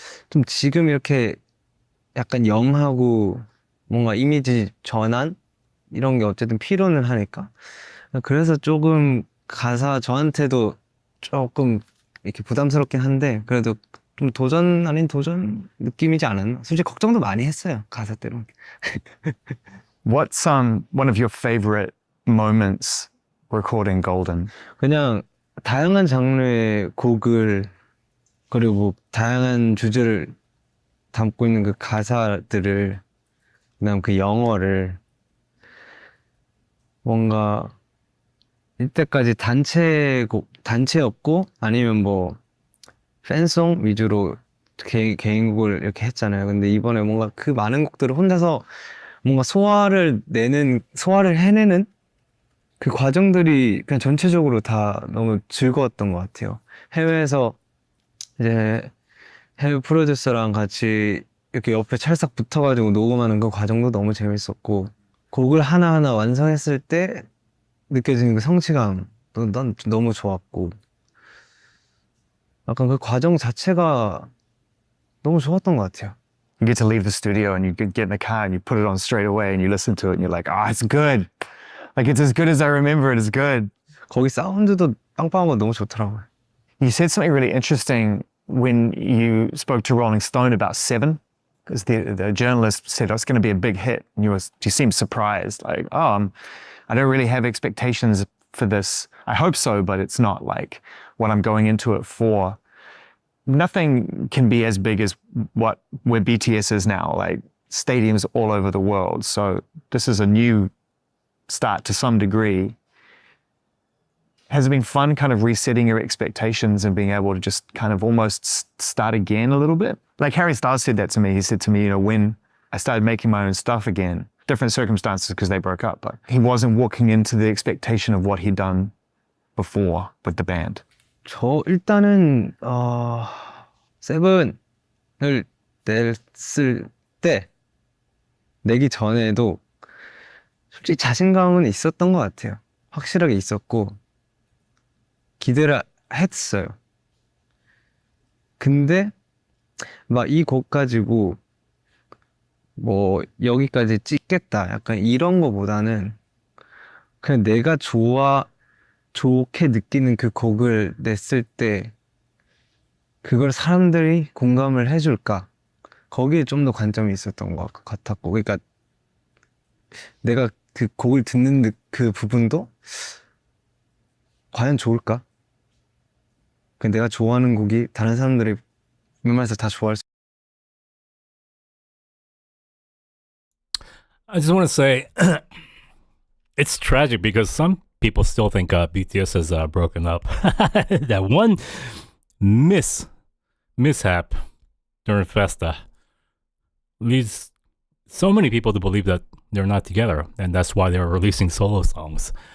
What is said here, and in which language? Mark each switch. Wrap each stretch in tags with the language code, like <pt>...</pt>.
<ko>좀 지금 이렇게 약간 영하고 뭔가 이미지 전환 이런 게 어쨌든 필요는 하니까, 그래서 조금 가사 저한테도 조금 이렇게 부담스럽긴 한데, 그래도 좀 도전 아닌 도전 느낌이지 않았나. 솔직히 걱정도 많이 했어요, 가사 때문에.</ko> <en>What's one of your favorite moments recording Golden?</en> <ko>그냥 다양한 장르의 곡을, 그리고 다양한 주제를 담고 있는 그 가사들을, 그다음 그 영어를 뭔가 이때까지 단체였고 아니면 팬송 위주로 개인곡을 이렇게 했잖아요. 근데 이번에 뭔가 그 많은 곡들을 혼자서 뭔가 소화를 해내는 그 과정들이 그냥 전체적으로 다 너무 즐거웠던 것 같아요. 해외에서 이제 해외 프로듀서랑 같이 이렇게 옆에 찰싹 붙어가지고 녹음하는 그 과정도 너무 재밌었고, 곡을 하나하나 완성했을 때 느껴지는 그 성취감도 난 너무 좋았고, 약간 그 과정 자체가 너무 좋았던 것 같아요.</ko> <en>You get to leave the studio and you get in the car and you put it on straight away and you listen to it and you're like, oh, it's good. Like, it's as good as I remember it. It's good.</en> <ko>거기 사운드도 빵빵한 거 너무 좋더라고요.</ko> <en>You said something really interesting when you spoke to Rolling Stone about 7, because the journalist said, oh, it's going to be a big hit. And you seemed surprised, like, oh, I don't really have expectations for this. I hope so, but it's not like what I'm going into it for. Nothing can be as big as where BTS is now, like stadiums all over the world. So this is a new start to some degree. Has it been fun kind of resetting your expectations and being able to just kind of almost start again a little bit? Like Harry Styles said that to me. He said to me, when I started making my own stuff again. Different circumstances because they broke up, but he wasn't walking into the expectation of what he'd done before with the band.</en> <ko>저 일단은 세븐을 냈을 때 내기 전에도 솔직히 자신감은 있었던 것 같아요. 확실하게 있었고 기대를 했어요. 근데 막 이 곡 가지고 뭐 여기까지 찍겠다 약간 이런 거보다는 그냥 내가 좋게 느끼는 그 곡을 냈을 때 그걸 사람들이 공감을 해줄까 거기에 좀 더 관점이 있었던 것 같았고 그러니까 내가 그 곡을 듣는 그 부분도 과연 좋을까? 그 내가 좋아하는 곡이 다른 사람들이 웬만해서 다 좋아할 수</ko> <en>I just want to say it's tragic because some people still think BTS has broken up. That one mishap during Festa leads so many people to believe that they're not together, and that's why they're releasing solo songs.</en>